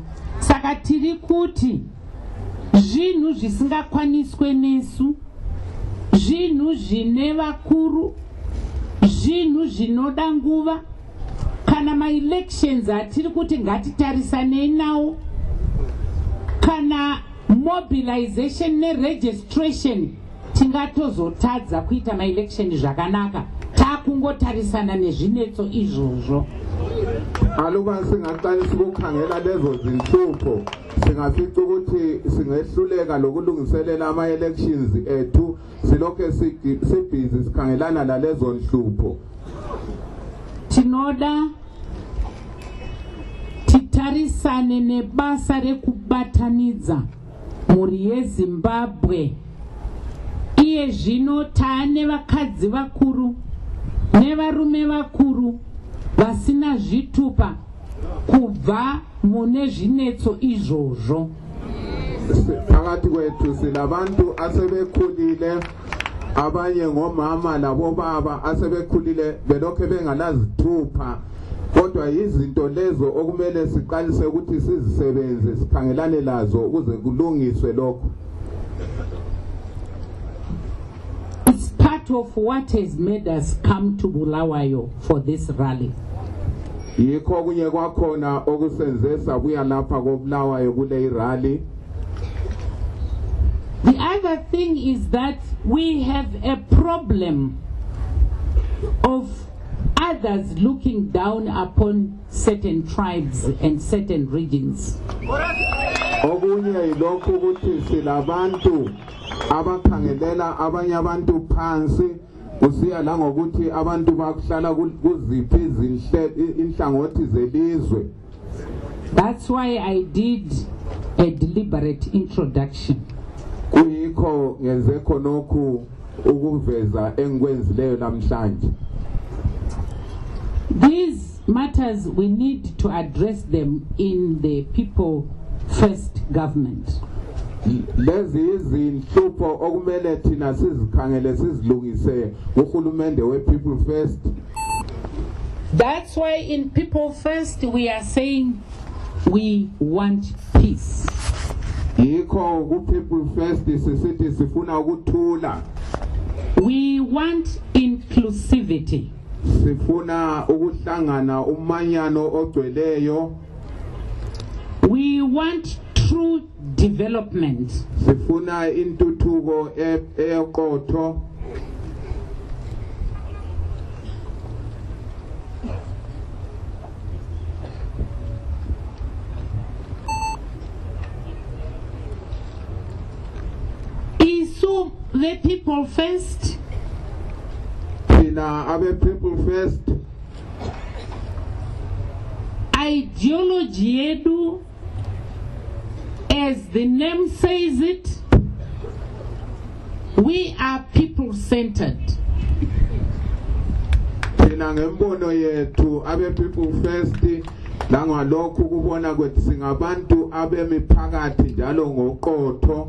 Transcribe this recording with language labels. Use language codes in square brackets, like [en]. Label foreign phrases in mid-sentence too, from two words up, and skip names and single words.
[sn] Saka tiri kuti zvinhu zvisingakwaniswe nesu, zvinhu zvine vakuru, zvinhu zvinoda nguva, kana ma-elections atiri kuti ngatitarisanei nawo, kana mobilization neregistration tingatozotadza kuita ma-election zvakanaka takungotarisana nezvinetso izvozvo. [nd] Aluba singaqalisa ukukhangela lezo zinhlupho singafica ukuthi singehluleka lokulungiselela ama-elections ethu silokho sibhizi sikhangelana nalezo nhlupho. [sn] Tinoda titarisane nebasa rekubatanidza mhuri yeZimbabwe. Iye zvino taane vakadzi vakuru nevarume vakuru vasina zvitupa kubva mune zvinetso izvozvo. [nd] Phakathi kwethu silabantu asebekhulile, abanye ngomama labobaba asebekhulile belokho bengalazithupha, kodwa izinto lezo okumele siqalise ukuthi sizisebenze sikhangelane lazo ukuze kulungiswe lokho. [en] It's part of what has made us come to Bulawayo for this rally. [nd] Yikho kunye kwakhona okusenze sabuya lapha koBulawayo kule rally. [en] The other thing is that we have a problem of others looking down upon certain tribes and certain regions. [nd] Okunye ilokho ukuthi silabantu abakhangelela abanye abantu phansi kusiya la ngokuthi abantu bakuhlala kuziphi inhlangothi zelizwe. [en] That's why I did a deliberate introduction. [nd] Kuyikho ngenze khonokhu ukuveza engikwenzileyo namhlanje. [en] These matters we need to address them in the People First government. [nd] Lezi izinhlupho okumele thina sizikhangele sizilungise uhulumende we-People First. [en] That's why in People First we are saying we want peace. [nd] Yikho ku-People First sisithi sifuna ukuthula. [en] We want inclusivity. [nd] Sifuna ukuhlangana umanyano ogcweleyo. [en] We want true development. [nd] Sifuna intuthuko eqotho. [sn] Isu the People First. [nd] Thina abe-People First. [en] Ideology yedu, as the name says it, we are people-centered. [nd] Thina ngembono yethu abe-People First langalokhu kubona kwethu singabantu abemiphakathi njalo ngoqotho.